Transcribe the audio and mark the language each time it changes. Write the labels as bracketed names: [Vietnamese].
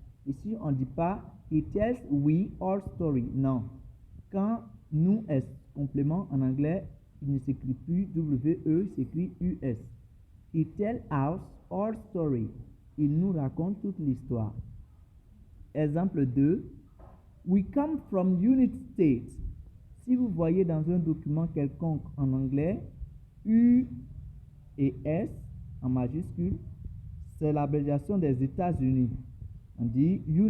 [French] Ici, on ne dit pas [English] he tells we all story. [French] Non. Quand nous est complément en anglais, il ne s'écrit plus WE, il s'écrit US. [English] He tell us all story. [French] Il nous raconte toute l'histoire. Exemple 2. [English] We come from United States. [French] Si vous voyez dans un document quelconque en anglais, U et S en majuscule, c'est l'abréviation des États-Unis. On dit